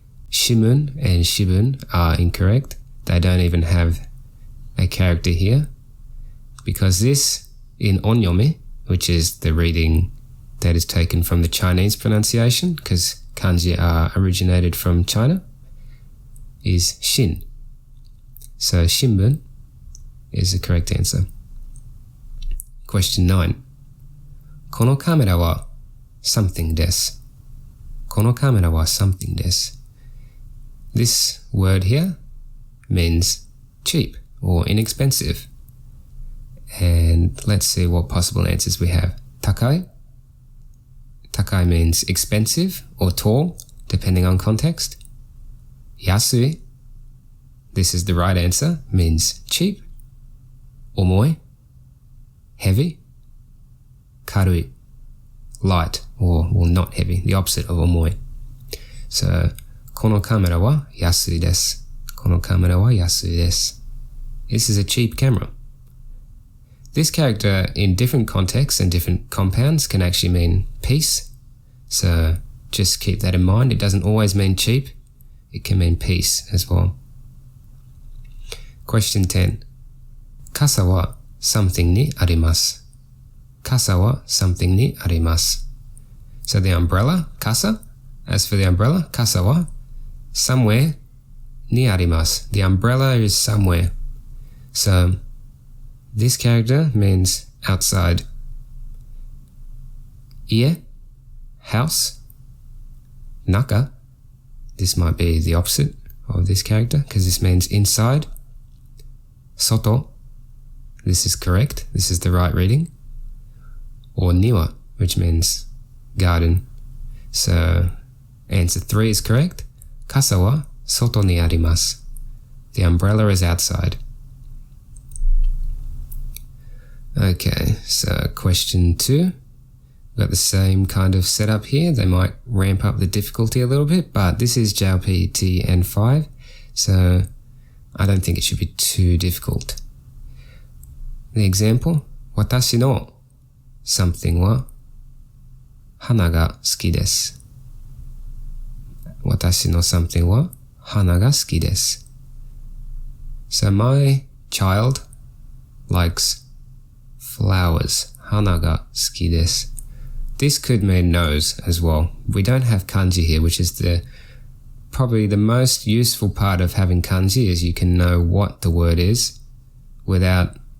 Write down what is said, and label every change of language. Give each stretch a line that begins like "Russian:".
English: Shimun and shibun are incorrect. They don't even have a character here, because this in onyomi, which is the reading that is taken from the Chinese pronunciation, because kanji are originated from China, is shin. So shinbun is the correct answer. Question 9.
Japanese: このカメラは something です。このカメラは something です。
English: This word here means cheap or inexpensive. And let's see what possible answers we have. Takai. Takai means expensive or tall, depending on context. Yasui. This is the right answer, means cheap. Omoi. Heavy. Karui. Light or not heavy, the opposite of omoi.
Japanese: So, このカメラは安いです。このカメラは安いです。
English: This is a cheap camera. This character in different contexts and different compounds can actually mean peace. So just keep that in mind. It doesn't always mean cheap. It can mean peace as well. Question 10.
Japanese: 傘は something にあります。傘は something にあります。
English: So the umbrella, kasa. As for the umbrella,
Japanese: kasa wa
English: somewhere
Japanese: にあります.
English: The umbrella is somewhere. So this character means outside. Ie, house. Naka. This might be the opposite of this character because this means inside. Soto. This is correct. This is the right reading. Or niwa, which means garden. So answer 3 is correct.
Japanese: Kasa wa soto ni arimasu.
English: The umbrella is outside. Okay, so question 2. Got the same kind of setup here. They might ramp up the difficulty a little bit, but this is JLPT N5, so I don't think it should be too difficult. The example,
Japanese: 私の something は花が好きです。私の something は花が好きです。
English: So my child likes flowers.
Japanese: 花が好きです。
English: This could mean nose as well. We don't have kanji here, which is probably the most useful part of having kanji is you can know what the word is without